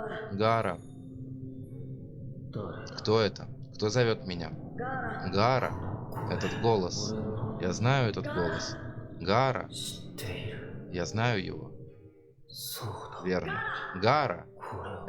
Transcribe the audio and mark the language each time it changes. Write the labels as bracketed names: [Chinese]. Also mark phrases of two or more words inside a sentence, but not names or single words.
[Russian] Гара. [Japanese] 誰だ [Russian] Кто это? Кто зовет меня? [Japanese] ガーラ [Russian] Гара. Этот голос. [Japanese] 俺の [Russian] Я знаю этот голос. Гара. [Japanese] 知っている [Russian] Я знаю его. [Japanese] そうだ [Russian] Верно. Гара. [Japanese] これ